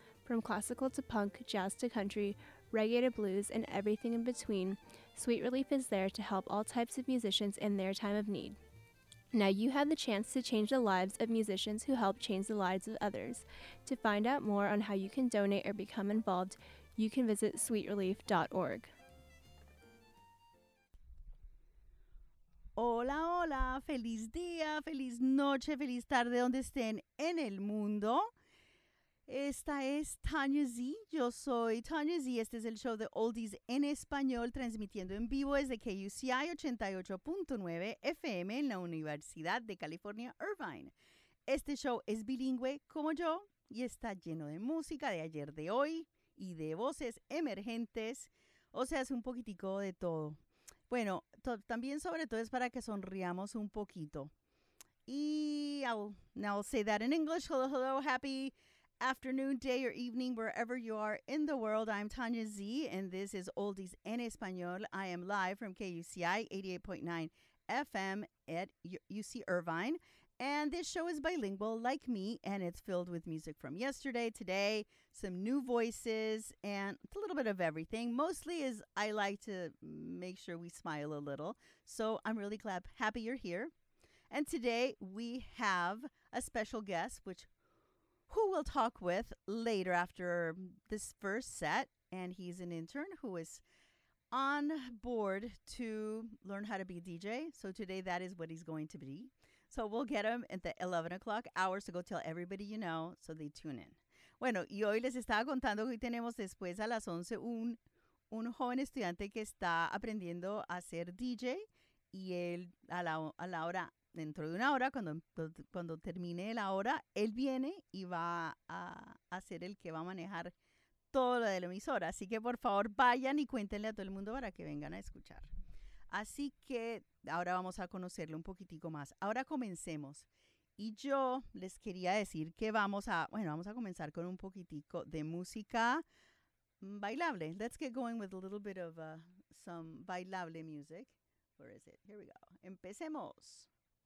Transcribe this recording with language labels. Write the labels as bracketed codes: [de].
[en] From classical to punk, jazz to country, reggae to blues, and everything in between, Sweet Relief is there to help all types of musicians in their time of need. Now you have the chance to change the lives of musicians who help change the lives of others. To find out more on how you can donate or become involved, you can visit sweetrelief.org. [es] Hola, hola, feliz día, feliz noche, feliz tarde, donde estén en el mundo. Esta es Tanya Z, yo soy Tanya Z, este es el show de Oldies en Español, transmitiendo en vivo desde KUCI 88.9 FM en la Universidad de California, Irvine. Este show es bilingüe como yo y está lleno de música de ayer, de hoy y de voces emergentes, o sea, es un poquitico de todo. Bueno, también sobre todo es para que sonriamos un poquito. [en] Y I'll say that in English, hello, hello, happy afternoon, day, or evening, wherever you are in the world. I'm Tanya Z, and this is Oldies en Español. I am live from KUCI 88.9 FM at UC Irvine. And this show is bilingual, like me, and it's filled with music from yesterday, today, some new voices, and a little bit of everything. Mostly is I like to make sure we smile a little. So I'm really glad, happy you're here. And today we have a special guest, who we'll talk with later after this first set. And he's an intern who is on board to learn how to be a DJ. So today that is what he's going to be. So we'll get him at the 11 o'clock hour. So go tell everybody you know so they tune in. [es] Bueno, y hoy les estaba contando que hoy tenemos después a las 11 un joven estudiante que está aprendiendo a ser DJ. Y él a la hora, dentro de una hora, cuando termine la hora, él viene y va a ser el que va a manejar todo lo de la emisora. Así que, por favor, vayan y cuéntenle a todo el mundo para que vengan a escuchar. Así que ahora vamos a conocerlo un poquitico más. Ahora comencemos. Y yo les quería decir que vamos a comenzar con un poquitico de música bailable. [en] Let's get going with a little bit of some bailable music. Where is it? Here we go. [es] Empecemos.